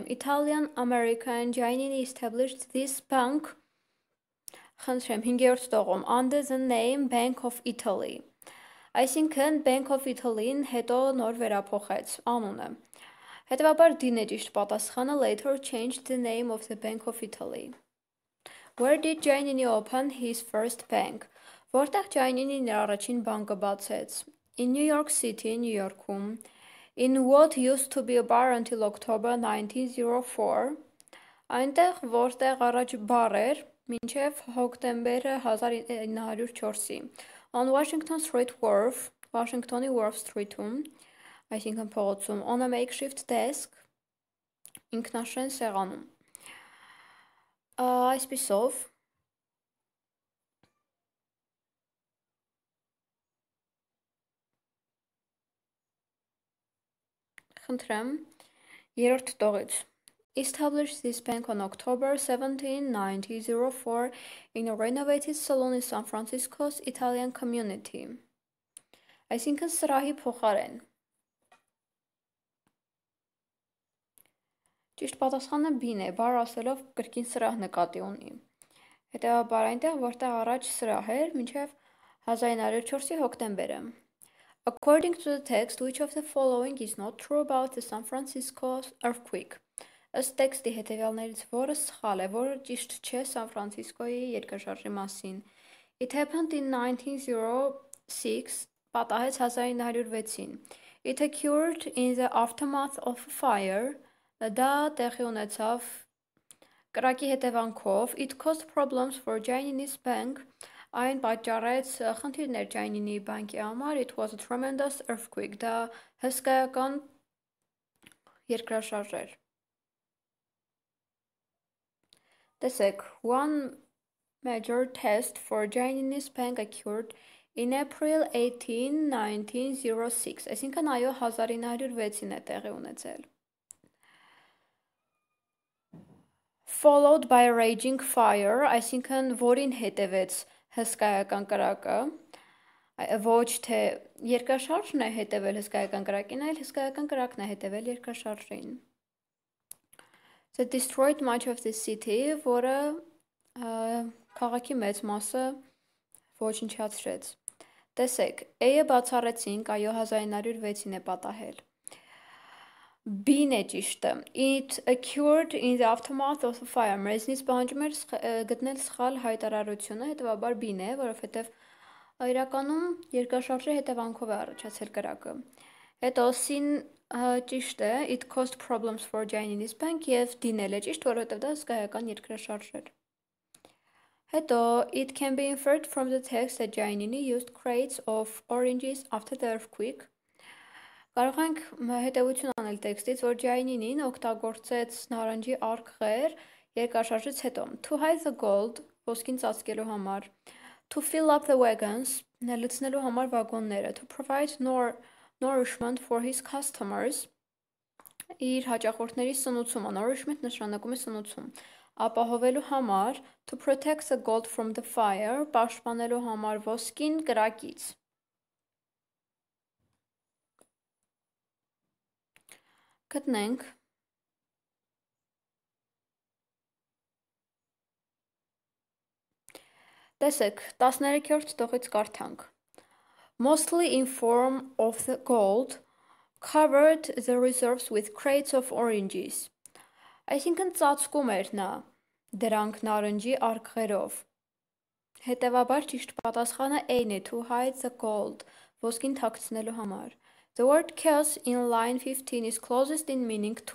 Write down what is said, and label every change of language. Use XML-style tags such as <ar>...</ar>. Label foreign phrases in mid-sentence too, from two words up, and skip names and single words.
<en>Italian American Giannini established this bank</en> <hy>Խնդրեմ, 5-րդ տողում,</hy> <en>under the name Bank of Italy,</en> <hy>այսինքն Bank of Italy-ն հետո նոր վերափոխեց անունը, հետևաբար D-ն է ճիշտ պատասխանը,</hy> <en>later changed the name of the Bank of Italy. Where did Giannini open his first bank?</en> <hy>Որտեղ Giannini-ն իր առաջին բանկը բացեց?</hy> <en>In New York City, New York-ում, in what used to be a bar until October 1904,</en> <hy>այնտեղ, որտեղ առաջ բար էր, մինչև հոկտեմբերը 1904-ի, on Washington Street Wharf, Washington-ի Wharf Street-ում, այսինքն փողոցում,</hy> <en>on a makeshift desk,</en> <hy>ինքնաշեն սեղանում։ Այսպիսով, խնդրեմ, երրորդ տողից,</hy> <en>established this bank on October 17, 1904 in a renovated salon in San Francisco's Italian community.</en> <hy>Այսինքն սրահի փոխարեն։ Ճիշտ պատասխանը B-ն է, բար ասելով կրկին սրահ նկատի ունի։ Հետևաբար այնտեղ, որտեղ առաջ սրահ էր, մինչև 1904-ի հոկտեմբերը։</hy> <en>According to the text, which of the following is not true about the San Francisco earthquake?</en> <hy>Ըստ տեքստի հետևյալներից որը սխալ է, որը ճիշտ չէ Սան Ֆրանցիսկոյի երկրաշարժի մասին։</hy> <en>It happened in 1906,</en> <hy>պատահեց 1906-ին։</hy> <en>It occurred in the aftermath of a fire,</en> <hy>դա տեղի ունեցավ կրակի հետևանքով։</hy> <en>It caused problems for Giannini's bank,</en> <hy>այն պատճառեց խնդիրներ Giannini բանկի համար։</hy> <en>It was a tremendous earthquake,</en> <hy>դա հսկայական երկրաշարժ էր։ Տեսեք,</hy> <en>one major test for Giannini's bank occurred in April 18, 1906,</en> <hy>այսինքն այո 1906-ին է տեղի ունեցել։</hy> <en>Followed by a raging fire,</en> <hy>այսինքն որին հետևեց հսկայական կրակը, ոչ թե երկրաշարժն է հետևել հսկայական կրակին, այլ հսկայական կրակն է հետևել երկրաշարժին։</hy> <en>That destroyed much of the city,</en> <hy>որը քաղաքի մեծ մասը ոչնչացրեց։ Տեսեք, A-ը բացառեցինք, այո 1906-ին է պատահել։ B-ն է ճիշտը։</hy> <en>It occurred in the aftermath of the fire.</en> <hy>Մեզնից պահանջում էր գտնել սխալ հայտարարությունը, հետևաբար B-ն է, որովհետև իրականում երկրաշարժի հետևանքով է առաջացել կրակը։ Հետո C-ն ճիշտ է,</hy> <en>it caused problems for Giannini's bank</en> <hy>եւ D-ն էլ է ճիշտ, որովհետև դա հսկայական երկրաշարժ էր։ Հետո</hy> <en>it can be inferred from the text that Giannini used crates of oranges after the earthquake.</en> <hy>Կարող ենք հետևություն անել տեքստից, որ Gianninin օգտագործեց նարնջի արկղեր երկրաշարժից հետո։</hy> <en>To hide the gold,</en> <hy>ոսկին ծածկելու համար,</hy> <en>to fill up the wagons,</en> <hy>լցնելու համար վագոնները,</hy> <en>to provide nourishment for his customers,</en> <hy>իր հաճախորդների սնուցումը, nourishment նշանակում է սնուցում, ապահովելու համար,</hy> <en>to protect the gold from the fire,</en> <hy>պաշտպանելու համար ոսկին կրակից։ Գտնենք Տեսեք, 13-րդ տողից կարդանք</hy> <en>Mostly in form of the gold, covered the reserves with crates of oranges.</en> <hy>Այսինքն ծածկում էր նա դրանք նարնջի արկղերով։ Հետևաբար ճիշտ պատասխանը A-ն է,</hy> <en>to hide the gold,</en> <hy>ոսկին թաքցնելու համար։</hy> <en>The word chaos in line 15 is closest in meaning to.</en>